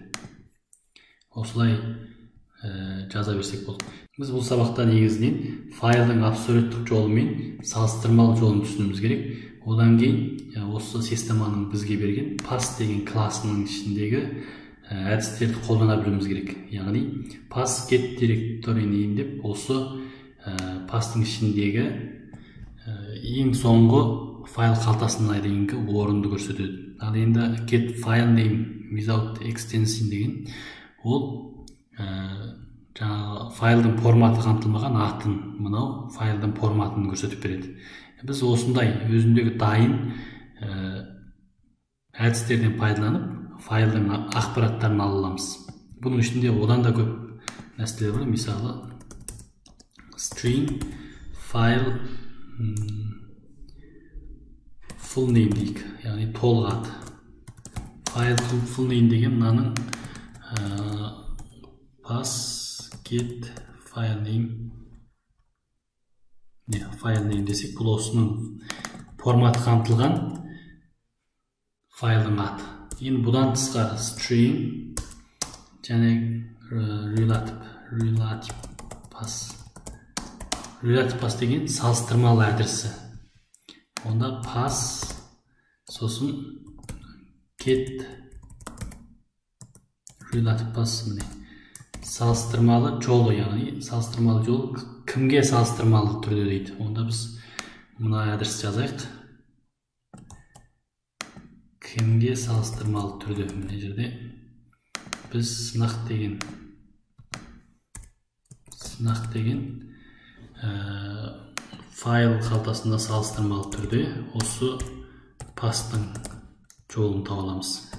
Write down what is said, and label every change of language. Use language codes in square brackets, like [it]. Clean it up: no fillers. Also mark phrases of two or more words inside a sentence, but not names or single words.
[kk] Осылай жаза берсек болды. Біз бұл сабақта негізінен файлдың абсолюттік жолы мен салыстырмалы жолын түсінуіміз керек. Одан кейін осы системаның бізге берген pass деген классының ішіндегі әдістерді қолдана білуіміз керек. Яғни [en] pass get directory name [kk] деп осы пастың ішіндегі ең соңғы файл қалтасына дейінгі орынды көрсетеді. Ал енді [en] get file name without extension [kk] деген ол жаңағы файлдың форматы қамтылмаған атын, мынау файлдың форматын көрсетіп береді. Біз осындай өзіндегі дайын әдістерден пайдаланып файлдың ақпараттарын ала аламыз. Бұның ішінде одан да көп нәрселер бар. Мысалы [en] string file full name [kk] дейік, яғни толық аты. [en] File full name [kk] деген мынаның [en] pass get file name, file name [kk] десек, бұл осының форматы қамтылған файлдың аты. Енді бұдан тысқары string және [en] relative pass [kk] деген салыстырмалы адресі. Онда pass, сосын [en] get relative pass, [kk] салыстырмалы жолы, яғни салыстырмалы жол кімге салыстырмалы түрде дейді. Онда біз мына адрес жазайық. Кімге салыстырмалы түрде. Мына жерде біз сынақ деген файл қалтасында салыстырмалы түрде осы пастың жолын таба аламыз.